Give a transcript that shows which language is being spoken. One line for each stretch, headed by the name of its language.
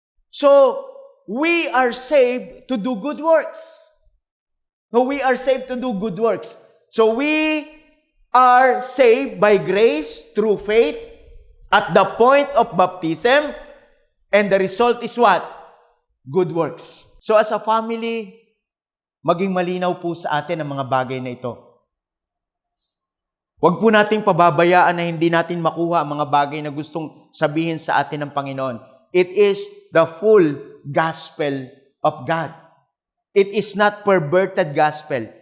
English: So, we are saved to do good works. No, we are saved to do good works. So, we are saved by grace through faith at the point of baptism, and the result is what? Good works. So, as a family,
Filipino: maging malinaw po sa atin ang mga bagay na ito. Huwag po nating pababayaan na hindi natin makuha ang mga bagay na gustong sabihin sa atin ng Panginoon.
English: It is the full gospel of God. It is not perverted gospel.